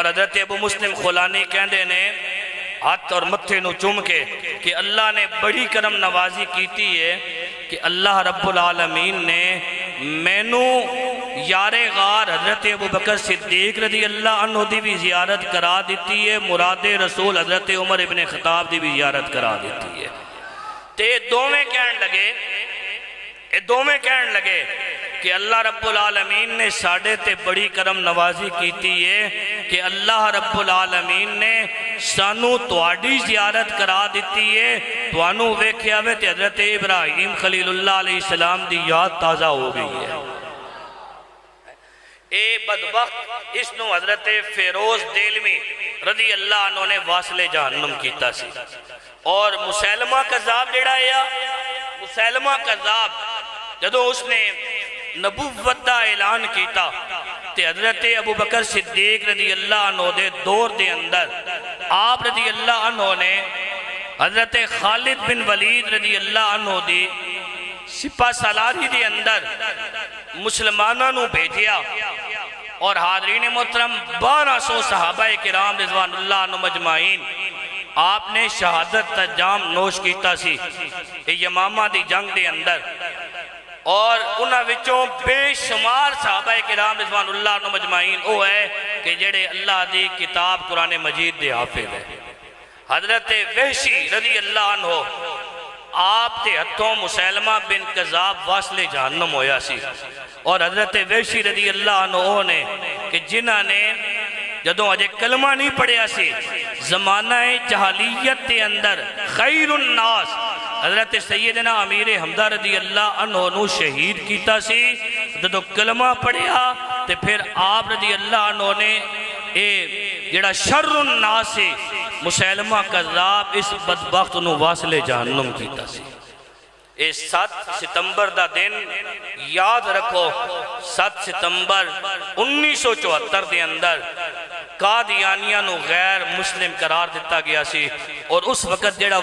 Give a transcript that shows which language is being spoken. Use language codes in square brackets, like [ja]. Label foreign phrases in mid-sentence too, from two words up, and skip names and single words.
[pa] حضرت ابو مسلم خولانی کہندے نے ہاتھ اور متھے نو چوم کے کہ اللہ نے بڑی کرم نوازی کیتی ہے کہ اللہ [ar] رب العالمین [pa] نے مینو یار غار حضرت ابو بکر صدیق [ar] رضی اللہ عنہ [pa] دی بھی زیارت کرا دیتی ہے, مراد رسول حضرت عمر ابن خطاب دی بھی زیارت کرا دیتی ہے. تے دوویں کہن لگے کہ اللہ [ar] رب العالمین [pa] نے ساڑھے تے بڑی کرم نوازی کیتی ہے کہ اللہ [ar] رب العالمین [pa] نے سانو تواڈی زیارت کرا دیتی ہے، توانو ویکھیا وے تے حضرت ابراہیم خلیل اللہ [ar] علیہ السلام [pa] دی یاد تازہ ہو گئی ہے۔ اے بدبخت اس نو حضرت فیروز دیلمی [ar] رضی اللہ عنہ [pa] نے واصل جہنم کیتا سی، اور مسیلمہ کذاب جڑا ہے، مسیلمہ کذاب جدو اس نے نبوت دا اعلان کیتا تے حضرت ابو بکر صدیق [ar] رضی اللہ عنہ [pa] دے دور دے اندر آپ [ar] رضی اللہ عنہ [pa] نے حضرت خالد بن ولید [ar] رضی اللہ عنہ [pa] دی سپہ سالاری دے اندر مسلمانوں نو بھیجیا، اور حاضرین محترم 1200 صحابہ کرام [ar] رضوان اللہ عنہ مجمعین [pa] آپ نے شہادت تا جام نوش کیتا سی یمامہ دی جنگ دے اندر، اور انہاں وچوں بے شمار صحابہ کرام [ar] رضوان اللہ عنہ مجمعین [pa] وہ ہے کہ جڑے اللہ دی کتاب قرآن مجید دے حافظ ہے۔ حضرت وحشی [ar] رضی اللہ عنہ [pa] آپ تے ہتھوں مسیلمہ بن کذاب واصل جہنم ہویا سی، اور حضرت وحشی [ar] رضی اللہ عنہ [pa] نے کہ جنہاں نے جدوں اجے کلمہ نہیں پڑھیا سی زمانہ جہالیت دے اندر [ar] خیر الناس [pa] حضرت سیدنا امیر حمدہ [ar] رضی اللہ عنہ [pa] نو شہید کیتا سی، جدوں کلمہ پڑھیا تے پھر آپ [ar] رضی اللہ عنہ [pa] نے اے جڑا [ar] شر الناس [pa] سے مسیلمہ کذاب اس بدبخت نو واصل جہنم کیتا سی۔ اے 7 ستمبر دا دن یاد رکھو، 7 ستمبر 1974 دے اندر قادیانیہ نو غیر مسلم قرار دیتا گیا سی، اور اس وقت جڑا